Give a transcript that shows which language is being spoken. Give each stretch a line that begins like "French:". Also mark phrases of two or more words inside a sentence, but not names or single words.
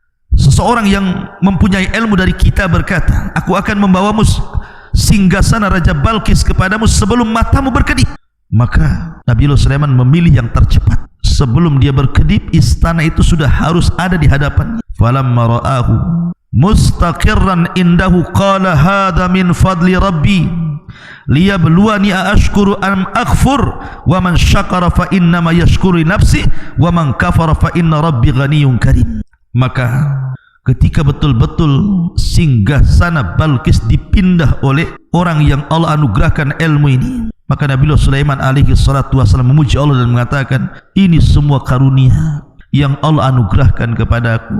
Indonesian: Seseorang yang mempunyai ilmu dari kitab berkata, aku akan membawamu singgasana Raja Balqis kepadamu sebelum matamu berkedip. Maka Nabiullah Sulaiman memilih yang tercepat. Sebelum dia berkedip, istana itu sudah harus ada di hadapannya.
Arabic: فلما رآه مستقرا عنده قال هذا من فضل ربي ليبلوني أأشكر أم أغفر ومن شكر فإنما يشكر لنفسه ومن كفر فإن ربي غني كريم.
Indonesian: Maka ketika betul-betul singgasana Balqis dipindah oleh orang yang Allah anugerahkan ilmu ini, maka Nabiullah Sulaiman
Arabic: عليه صلاة وسلم
Indonesian: memuji Allah dan mengatakan, ini semua karunia yang Allah anugerahkan kepadaku.